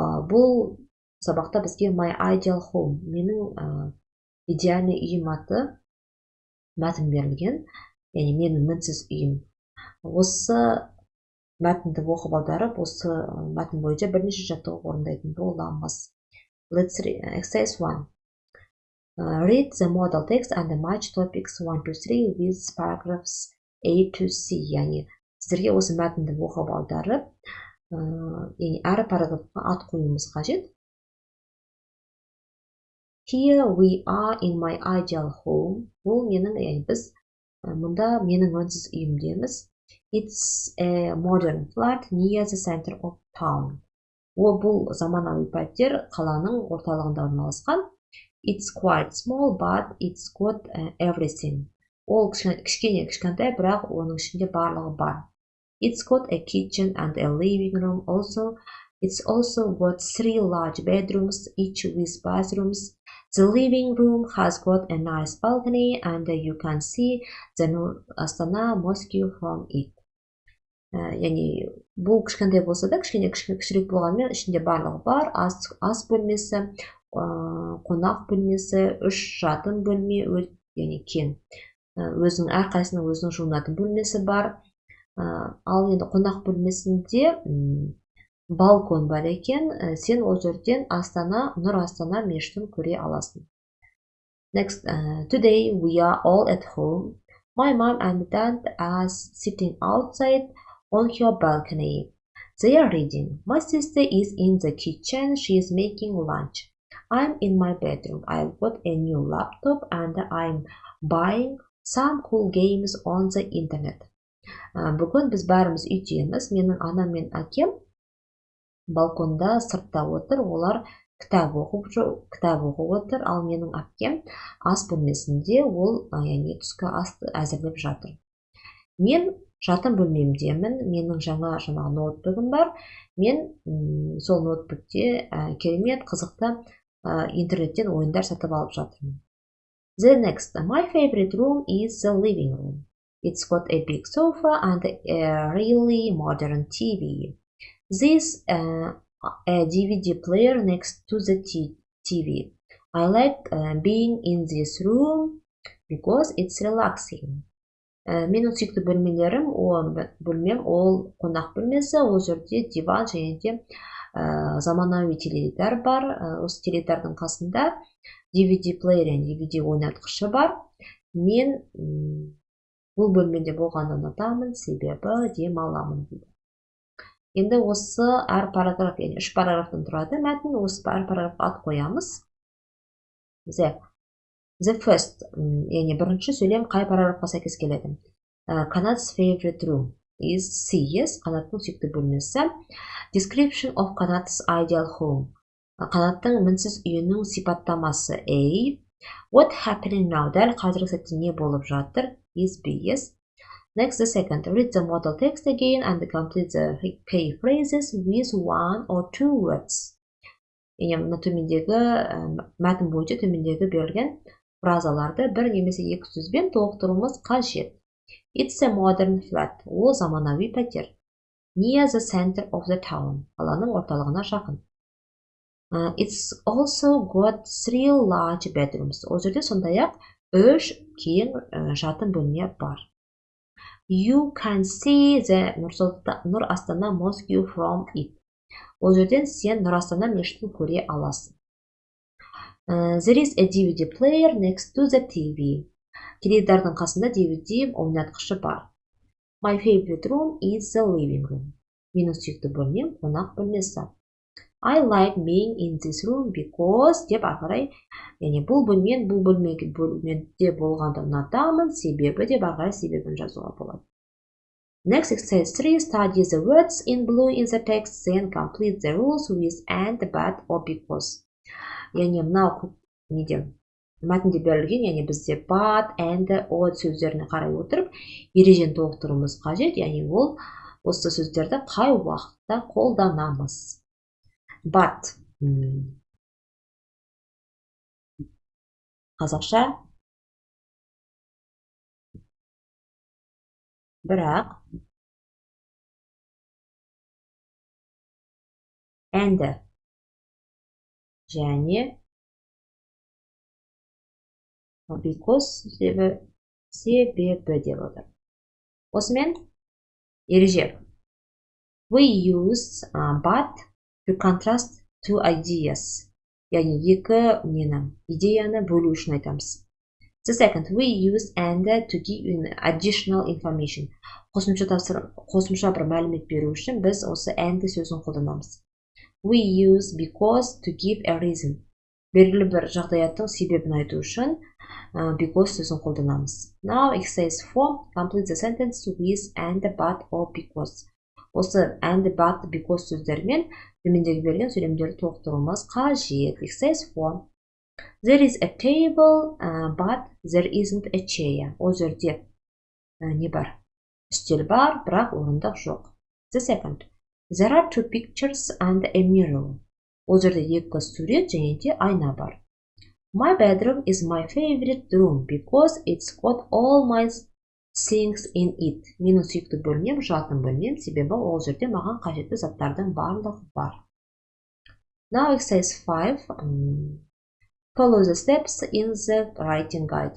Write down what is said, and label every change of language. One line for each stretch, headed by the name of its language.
Kazakh: Бұл сабақта бізге
English: My Ideal Home,
Kazakh: менің идеальный үйім атты мәтін берілген, яғни менің мінсіз үйім. Осы мәтінді оқып аударып, осы мәтін бойынша бірнеше жаттығу орындайтын боламыз.
English: Let's read exercise 1. Read the model text and match topics 1 to 3 with paragraphs A to C.
Kazakh: Яғни сіздерге осы мәтінді оқып аударып, яғни әр параграфқа ат қоюымыз қажет.
English: Here we are in my ideal home.
Kazakh: Бұл менің, яғни біз мұнда менің мінсіз үйімдеміз.
English: It's a modern flat near the center of town.
Kazakh: Бұл заманауи пәтер қаланың орталығында орналасқан.
English: It's quite small, but it's got everything.
Kazakh: Ол кішкентай, бірақ оның ішінде барлығы бар.
English: It's got a kitchen and a living room. It's also got 3 large bedrooms, each with bathrooms. The living room has got a nice balcony, and you can see the Nur Astana Mosque from it.
Kazakh: Яғни бұл кішкентай болса да, кішірек болғанмен ішінде барлығы бар. Ас бөлмесі, қонақ бөлмесі, 3 жатын бөлме, яғни кең. Өзінің әрқайсының өзінің жуынатын бөлмесі бар. Ал енді қонақ бөлмесінде балкон бар екен. Сен ол жерден Нұр Астана мешітін көре аласың.
English: Next, today we are all at home. My mom and dad are sitting outside on her balcony. They are reading. My sister is in the kitchen. She is making lunch. I'm in my bedroom. I've got a new laptop and I'm buying some cool games on the internet.
Kazakh: Бүгін біз бәріміз үйдеміз. Менің анам мен әкем балконда сыртта отыр. Олар кітап оқып отыр. Ал менің әпкем ас бөлмесінде, ол яғни түскі асты әзірлеп жатыр. Мен жатын бөлмемдемін. Менің жаңа ноутбугім бар. Мен сол ноутбукте керемет қызықты интернеттен ойындар сатып алып жатырмын.
English: The next, my favorite room is the living room. It's got a big sofa and a really modern TV. There's a DVD player next to the TV. I like being in this room because it's relaxing.
Kazakh: Менің сүйікті бөлмем ол қонақ бөлмесі. Ол жерде диван және де заманауи теледидар бар. Осы теледидардың қасында DVD плеер, DVD ойнатқышы бар. Мен бұл бөлмеде болғанды ұнатамын, себебі демаламын дейді. Енді осы әр параграф, яғни 3 параграфтан тұрады мәтін. Осы әр параграфқа ат қоямыз.
English: The first,
Kazakh: яғни бірінші сөйлем қай параграфқа сәйкес келеді?
English: Qanat's favorite room is C. Yes,
Kazakh: Qanat'ның сүйікті бөлмесі.
English: Description of Qanat's ideal home.
Kazakh: Qanat'ның мінсіз үйінің сипаттамасы A.
English: What happening now?
Kazakh: Дәл қазіргі сәтте не болып жатыр?
English: Is B. Yes. Next, the second. Read the model text again and complete the key phrases with 1 or 2 words.
Kazakh: Яғни төмендегі мәтін бойынша төмендегі берілген фразаларды бір немесе 2 сөзбен толықтыруымыз қажет.
English: It's a modern flat.
Kazakh: Ол заманауи пәтер.
English: Near the center of the town.
Kazakh: Қаланың орталығына жақын.
English: It's also got 3 large bedrooms.
Kazakh: Ол жерде сондай-ақ 3 кең жатын бөлме бар.
English: You can see the Nur Astana Mosque from it.
Kazakh: Ол жерден сен Нұр Астана мешітін көре аласың.
English: There is a DVD player next to the TV.
Kazakh: Теледидардың қасында DVD ойнатқышы бар.
English: My favorite room is the living room.
Kazakh: Менің сүйікті бөлмем қонақ бөлмесі.
English: I like being in this room because
Kazakh: деп ары қарай, бұл бөлмеде болғанды ұнатамын, себебі деп ары қарай себебін жазуға болады.
English: Next exercise 3, study the words in blue in the text, then complete the rules with and, but, or because.
Kazakh: Яғни мынау неде мәтінде берілген, яғни бізде but, and, or сөздеріне қарай отырып, ережені толықтыруымыз қажет, яғни ол осы сөздерді қай уақытта қолданамыз. But қазақша бірақ, and және because себебі деп отыр. Осымен ереже.
English: We use but to contrast two ideas.
Kazakh: Яғни екі идеяны бөлу үшін айтамыз.
English: The second, we use and to give additional information.
Kazakh: Қосымша бір мәлімет беру үшін біз осы and сөзін қолданамыз.
English: We use because to give a reason.
Kazakh: Белгілі бір жағдаяттың себебін айту үшін because сөзін қолданамыз.
English: Now exercise 4, complete the sentence with and, but, or because.
Kazakh: Осы and, but, because сөздермен төмендегі берген сөйлемдерді толықтыруымыз қажет.
English: Exercise 4. There is a table, but there isn't a chair.
Kazakh: Ол жерде не бар? Үстел бар, бірақ орындық жоқ.
English: The second. There are two pictures and a mirror.
Kazakh: Ол жерде екі сурет және де айна бар.
English: My bedroom is my favorite room because it's got all my things in it.
Kazakh: Менің сүйікті бөлмем, жатын бөлмем, себебі ол жерде маған қажетті заттардың барлығы бар.
English: Now exercise 5. Follow the steps in the writing guide.